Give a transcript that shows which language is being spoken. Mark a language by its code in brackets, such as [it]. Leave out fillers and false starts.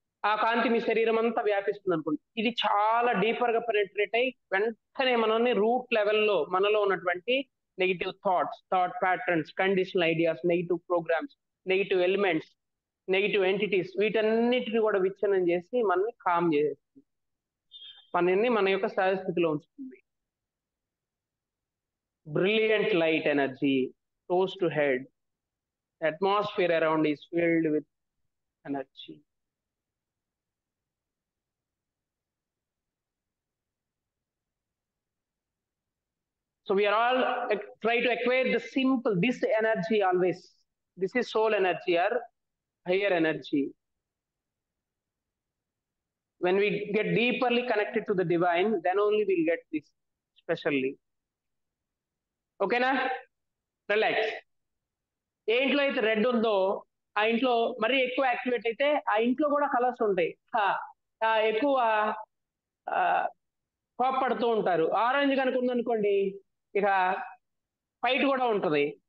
[te] ఆ కాంతి మీ శరీరం అంతా వ్యాపిస్తుంది అనుకోండి. ఇది చాలా డీపర్ గా పెనిట్రేట్ అయ్యి వెంటనే మనల్ని రూట్ లెవెల్లో మనలో ఉన్నటువంటి negative thoughts, thought patterns, conditional ideas, negative programmes, negative elements, negative entities, వీటన్నిటిని కూడా విచ్ఛిన్నం చేసి మనల్ని కామ్ చేసేస్తుంది, మనల్ని మన యొక్క సహజ స్థితిలో ఉంచుతుంది. [en] Brilliant light energy, toes to head, atmosphere around is filled with energy. So we are all try to acquire the simple, this energy always. This is soul energy or higher energy. When we get deeply connected to the divine, then only we'll get this specially. Okay na? Relax. [te] ఏ ఇంట్లో అయితే red ఉందో ఆ ఇంట్లో మరీ ఎక్కువ activate అయితే ఆ ఇంట్లో కూడా కలర్స్ ఉంటాయి, ఎక్కువ కోప్పడుతూ ఉంటారు. ఆరెంజ్ కనుక ఉందనుకోండి ఇక ఫైట్ కూడా ఉంటది.